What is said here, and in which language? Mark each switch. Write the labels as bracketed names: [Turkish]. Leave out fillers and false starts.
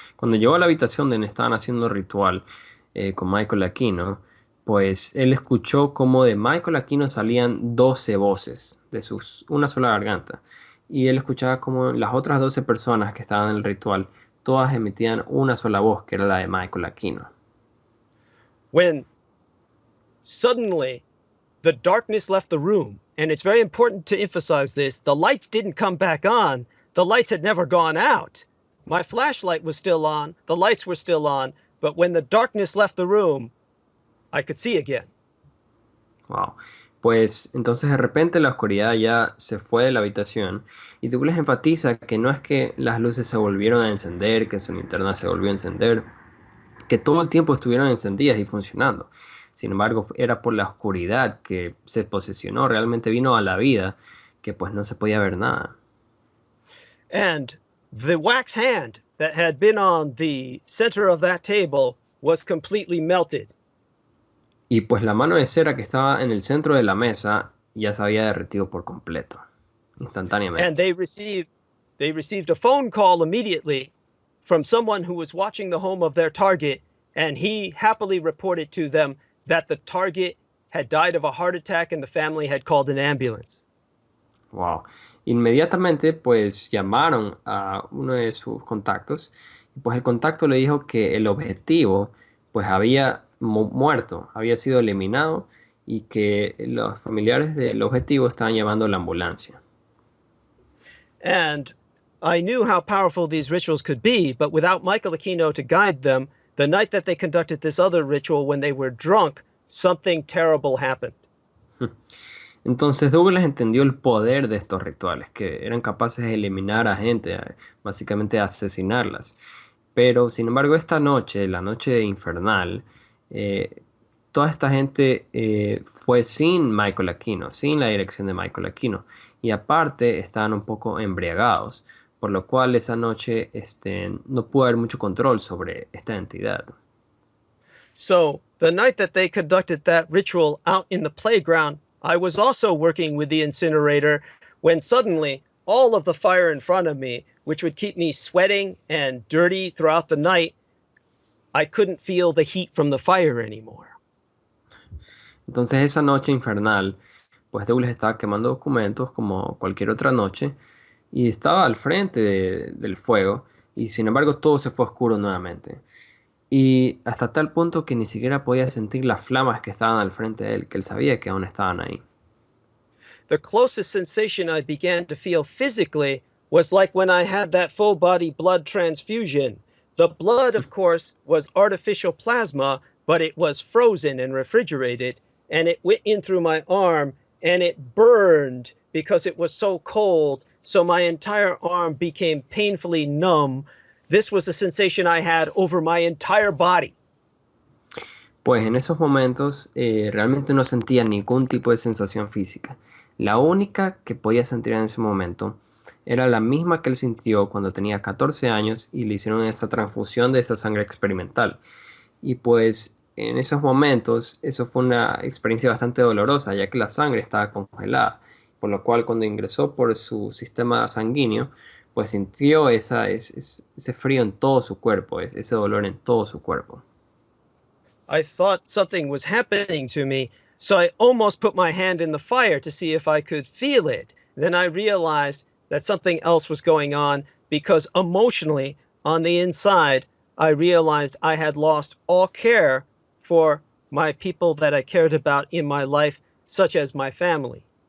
[Spanish] Cuando llegó a la habitación donde estaban haciendo el ritual con Michael Aquino, pues él escuchó como de Michael Aquino salían 12 voces de una sola garganta. Y él escuchaba como las otras 12 personas que estaban en el ritual, todas emitían una sola voz, que era la de Michael Aquino. [English] When suddenly the darkness left the room. And it's very important to emphasize this. The lights didn't come back on. The lights had never gone out. My flashlight was still on. The lights were still on. But when the darkness left the room, I could see again. Wow. [Spanish] Pues entonces de repente la oscuridad ya se fue de la habitación y Douglas enfatiza que no es que las luces se volvieron a encender, que su linterna se volvió a encender, que todo el tiempo estuvieron encendidas y funcionando. Sin embargo, era por la oscuridad que se posesionó, realmente vino a la vida, que pues no se podía ver nada. [English] And the wax hand that had been on the center of that table was completely melted. [Spanish] Y pues la mano de cera que estaba en el centro de la mesa ya se había derretido por completo, instantáneamente. [English] And they received a phone call immediately from someone who was watching the home of their target, and he happily reported to them that the target had died of a heart attack and the family had called an ambulance. Wow. [Spanish] Inmediatamente pues llamaron a uno de sus contactos y pues el contacto le dijo que el objetivo pues había muerto, había sido eliminado y que los familiares del objetivo estaban llamando la ambulancia. [English] And I knew how powerful these rituals could be, but without Michael Aquino to guide them, the night that they conducted this other ritual when they were drunk, something terrible happened. [Spanish] Entonces Douglas entendió el poder de estos rituales, que eran capaces de eliminar a gente, básicamente asesinarlas. Pero, sin embargo, esta noche, la noche infernal, toda esta gente fue sin Michael Aquino, sin la dirección de Michael Aquino. Y aparte, estaban un poco embriagados, por lo cual esa noche no pudo haber mucho control sobre esta entidad. [English] So, the night that they conducted that ritual out in the playground, I was also working with the incinerator when suddenly all of the fire in front of me, which would keep me sweating and dirty throughout the night, I couldn't feel the heat from the fire anymore. [Spanish] Entonces esa noche infernal, pues Douglas estaba quemando documentos como cualquier otra noche y estaba al frente del fuego y sin embargo todo se fue oscuro nuevamente. Y hasta tal punto que ni siquiera podía sentir las flamas que estaban al frente de él, que él sabía que aún estaban ahí. [English] The closest sensation I began to feel physically was like when I had that full body blood transfusion. The blood, of course, was artificial plasma, but it was frozen and refrigerated, and it went in through my arm and it burned because it was so cold, so my entire arm became painfully numb. This was the sensation I had over my entire body. [Spanish] Pues en esos momentos realmente no sentía ningún tipo de sensación física. La única que podía sentir en ese momento era la misma que él sintió cuando tenía 14 años y le hicieron esa transfusión de esa sangre experimental. Y pues en esos momentos eso fue una experiencia bastante dolorosa, ya que la sangre estaba congelada, por lo cual cuando ingresó por su sistema sanguíneo, pues sintió ese frío en todo su cuerpo, ese dolor en todo su cuerpo. [English] I thought something was happening to me, so I almost put my hand in the fire to see if I could feel it. Then I realized that something else was going on because emotionally, on the inside, I realized I had lost all care for my people that I cared about in my life, such as my family.